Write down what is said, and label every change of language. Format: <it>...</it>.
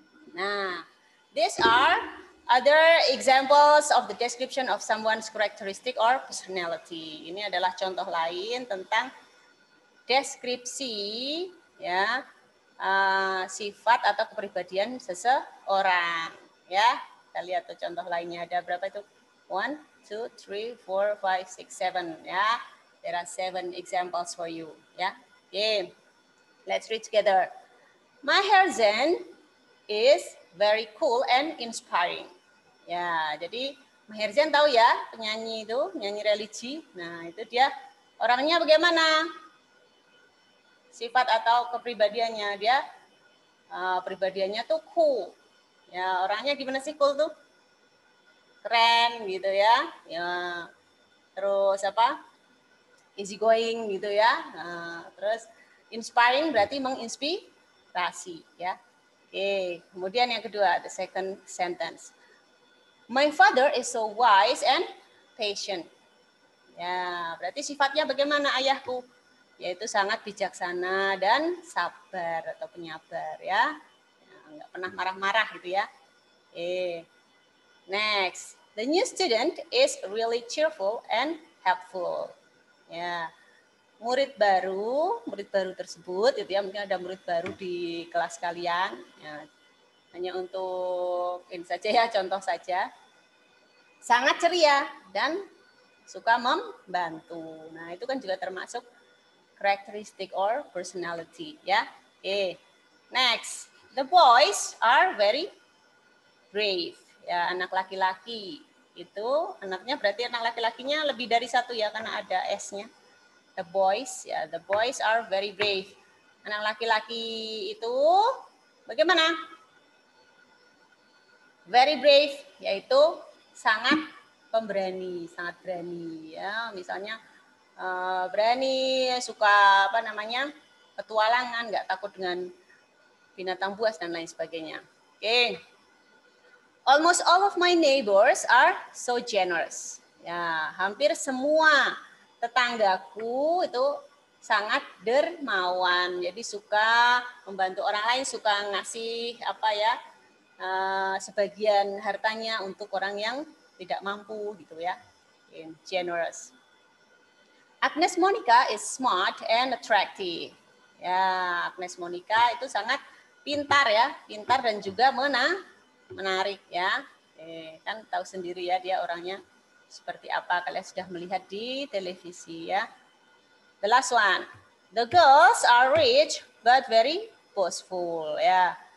<en>Nah, these are other examples of the description of someone's characteristic or personality.</en> <id>Ini adalah contoh lain tentang deskripsi ya sifat atau kepribadian seseorang ya. Kita lihat tuh contoh lainnya, ada berapa itu? 1, 2, 3, 4, 5, 6, 7 ya.</id> <en>There are 7 examples for you ya. Okay. Let's read together. Maher Zain is very cool and inspiring.</en> <id>Ya, jadi Maher Zain tahu ya, penyanyi itu, penyanyi religi. Nah, itu dia orangnya bagaimana? Sifat atau kepribadiannya, dia pribadiannya tuh cool. Ya, orangnya gimana sih cool tuh? Keren gitu ya. Ya. Terus apa? Easy going gitu ya. Nah, terus inspiring berarti menginspirasi ya. Oke, kemudian yang kedua,</id> <en>the second sentence. My father is so wise and patient.</en> <id>Ya, berarti sifatnya bagaimana ayahku? Yaitu sangat bijaksana dan sabar atau penyabar ya. Nggak pernah marah-marah gitu ya.</id> <en>Next, the new student is really cheerful and helpful. Ya,</en> <id>murid baru tersebut, itu ya, mungkin ada murid baru di kelas kalian. Ya, hanya untuk ini saja ya, contoh saja. Sangat ceria dan suka membantu. Nah, itu kan juga termasuk</id> <en>characteristic or personality</en> <id>ya. Oke.</id> <en>Next, the boys are very brave.</en> <id>Ya, anak laki-laki itu anaknya berarti anak laki-lakinya lebih dari satu ya karena ada S-nya.</id> <en>The boys, ya, the boys are very brave.</en> <id>Anak laki-laki itu bagaimana?</id> <en>Very brave,</en> <id>yaitu sangat pemberani, sangat berani. Ya, misalnya berani, suka apa namanya, petualangan, nggak takut dengan binatang buas dan lain sebagainya. Oke.</id> <en>Almost all of my neighbors are so generous.</en> <id>Ya, hampir semua tetanggaku itu sangat dermawan. Jadi suka membantu orang lain, suka ngasih apa ya, sebagian hartanya untuk orang yang tidak mampu gitu ya.</id> <en>Generous. Agnes Monica is smart and attractive.</en> <id>Ya, Agnes Monica itu sangat pintar ya, pintar dan juga menarik ya. Kan tahu sendiri ya dia orangnya seperti apa, kalian sudah melihat di televisi ya.</id> <en>The last one, the girls are rich but very boastful ya.</en>